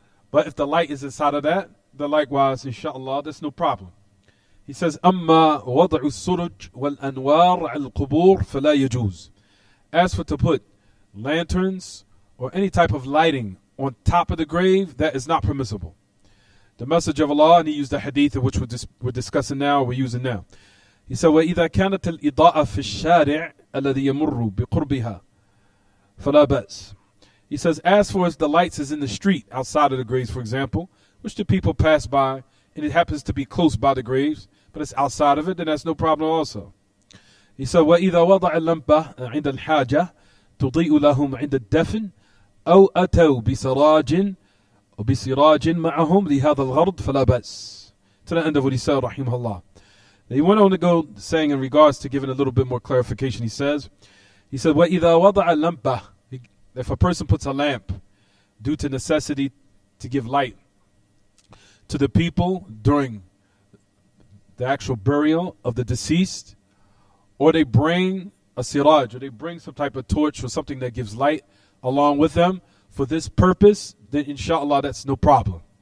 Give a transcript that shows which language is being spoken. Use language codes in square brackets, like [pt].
[en] But if the light is inside of that, then likewise, inshallah, there's no problem. He says, [ar] أما وضع السرج والأنوار على القبور فلا يجوز. [en] As for to put lanterns or any type of lighting on top of the grave, that is not permissible. The Messenger of Allah, and he used the hadith of which we're discussing now, we're using now. He said, [ar] وَإِذَا كَانَتِ الْإِضَاءَ فِي الشَّارِعِ الَّذِي يَمُرُّ بِقُرْبِهَا فَلَا بَأْسٍ. [en] He says, as far as the lights is in the street outside of the graves, for example, which the people pass by, and it happens to be close by the graves, but it's outside of it, then that's no problem also. He said, [ar] وَإِذَا وَضَعَ اللَّمْبَةَ عِنْدَ الْحَاجَةِ تُضِيءُ لَهُمْ عِنْدَ الدَّفْنِ أو أتوا بسراج وبسراج معهم لهذا الغرض فلا بأس. [en] To the end of what he said, rahimahullah. He went on to go saying in regards to giving a little bit more clarification. He said, [ar] وَإِذَا وَضَعَ اللَّمْبَةِ, [en] if a person puts a lamp due to necessity to give light to the people during the actual burial of the deceased, or they bring a siraj, or they bring some type of torch or something that gives light along with them for this purpose, then inshallah that's no problem.